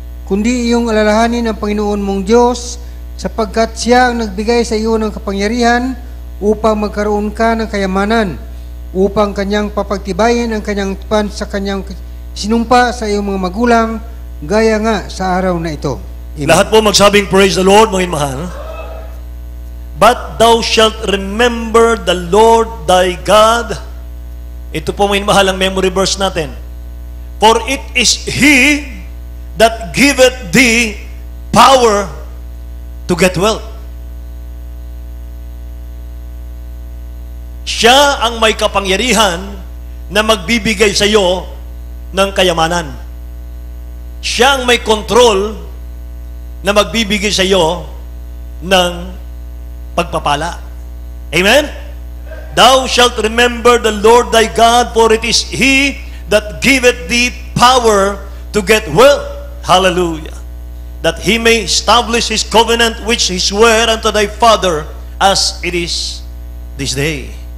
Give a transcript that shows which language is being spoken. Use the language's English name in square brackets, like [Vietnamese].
[Filipino] Kundi iyong alalahanin ang Panginoon mong Diyos, sapagkat siya ang nagbigay sa iyo ng kapangyarihan upang magkaroon ka ng kayamanan, upang kanyang papagtibayin ang kanyang tupan sa kanyang sinumpa sa iyong mga magulang, gaya nga sa araw na ito. Amen. Lahat po magsabing, [English] praise the Lord, [Filipino] mga mahal. [English] But thou shalt remember the Lord thy God. [Filipino] Ito po mga mahal ang memory verse natin. [English] For it is He that giveth thee power to get wealth. [Filipino] Siya ang may kapangyarihan na magbibigay sa iyo ng kayamanan. Siya ang may control na magbibigay sa iyo ng pagpapala. Amen? [English] Thou shalt remember the Lord thy God, for it is He that giveth thee power to get wealth. Hallelujah. That He may establish His covenant which He sware unto thy father, as it is this day.